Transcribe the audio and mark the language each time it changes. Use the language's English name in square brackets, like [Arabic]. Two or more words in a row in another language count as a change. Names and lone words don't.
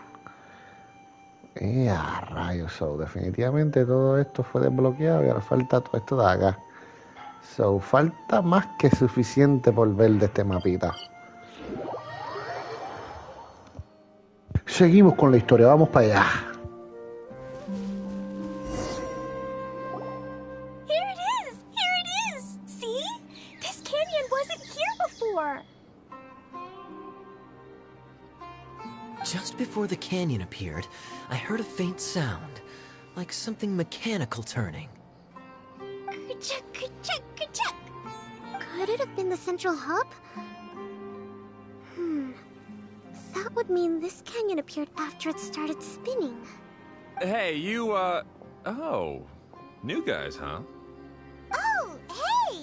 [Spanish] A rayos, so, definitivamente todo esto fue desbloqueado y ahora falta todo esto de acá. So, falta más que suficiente por ver de este mapita. Seguimos con la historia, vamos para allá. [English] Here it is! See? This canyon wasn't here before! Just before the canyon appeared, I heard a faint sound, like something mechanical turning. Ka-chuck, ka-chuck, ka-chuck. Could it have been the central hub? That would mean this canyon appeared after it started spinning. Hey, you, oh. New guys, huh? Oh, hey!